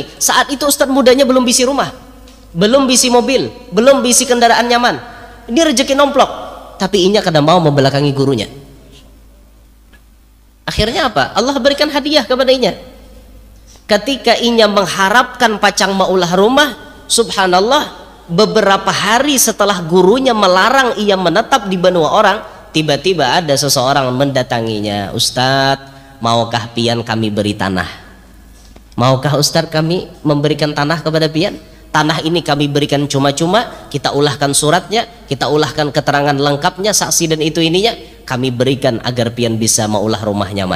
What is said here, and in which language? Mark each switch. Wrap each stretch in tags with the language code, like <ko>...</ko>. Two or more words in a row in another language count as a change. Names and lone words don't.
<bjn>Saat itu Ustadz mudanya belum bisi rumah, belum bisi mobil, belum bisi kendaraan nyaman. Ini rezeki nomplok, tapi inya kadang mau membelakangi gurunya.</bjn> <id>Akhirnya apa? Allah berikan hadiah kepada inya.</id> <bjn>Ketika inya mengharapkan pacang maulah rumah, subhanallah,</bjn> <id>beberapa hari setelah gurunya melarang ia menetap di Banua orang, tiba-tiba ada seseorang mendatanginya. Ustadz, maukah pian kami beri tanah? Maukah Ustadz kami memberikan tanah kepada pian? Tanah ini kami berikan cuma-cuma, kita ulahkan suratnya, kita ulahkan keterangan lengkapnya, saksi dan itu ininya, kami berikan agar pian bisa maulah rumah nyaman.</id>